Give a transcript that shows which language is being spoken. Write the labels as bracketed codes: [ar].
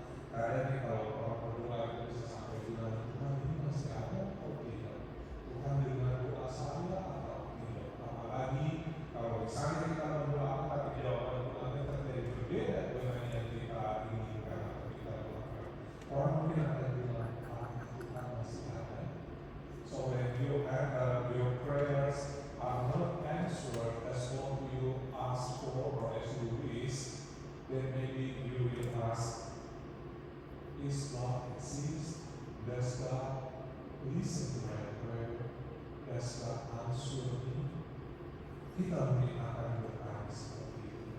[id] Kadang kalau orang berdoa itu bisa sampai bilang, Tuhan ini masih ada atau tidak? Tuhan dengan doa saya atau tidak? Apalagi kalau misalnya kita mendoakan tapi jawaban doanya terjadi berbeda dengan yang kita inginkan atau kita doakan. Orang mungkin akan bilang, Tuhan masih ada. [en] So when your prayers are not answered as what you ask for or as you wish, then maybe you will ask, is God exist? Does God listen to my prayer? Does God answer me? [id] Kita mungkin akan bertanya seperti itu.